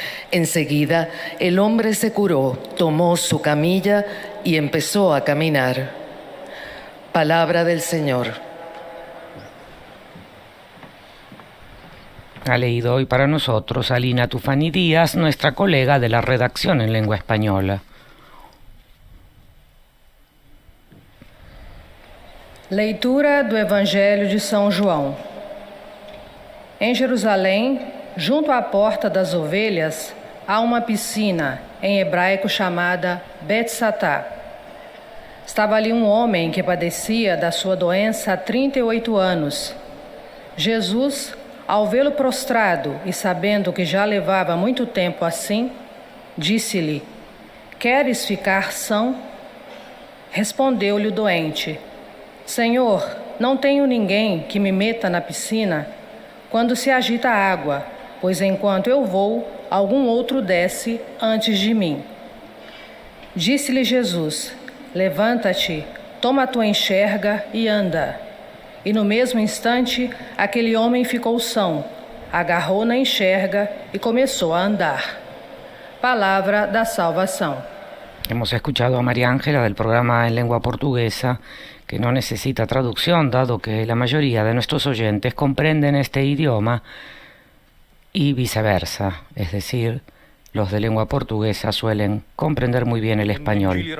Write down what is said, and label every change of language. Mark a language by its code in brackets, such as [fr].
[es] Enseguida, el hombre se curó, tomó su camilla y empezó a caminar. Palabra del Señor. Ha leído hoy para nosotros Alina Tufani Díaz, nuestra colega de la redacción en lengua española. [pt] Leitura do Evangelho de São João. Em Jerusalém, junto à porta das ovelhas, há uma piscina, em hebraico chamada Betzatá. Estava ali um homem que padecia da sua doença há 38 anos. Jesus, ao vê-lo prostrado e sabendo que já levava muito tempo assim, disse-lhe: Queres ficar são? Respondeu-lhe o doente: Senhor, não tenho ninguém que me meta na piscina quando se agita a água, pois enquanto eu vou, algum outro desce antes de mim. Disse-lhe Jesus: Levanta-te, toma a tua enxerga e anda. E no mesmo instante, aquele homem ficou são, agarrou na enxerga e começou a andar. Palabra da salvação. [es] Hemos escuchado a María Ángela del programa en lengua portuguesa, que no necesita traducción, dado que la mayoría de nuestros oyentes comprenden este idioma, y viceversa, es decir, los de lengua portuguesa suelen comprender muy bien el español.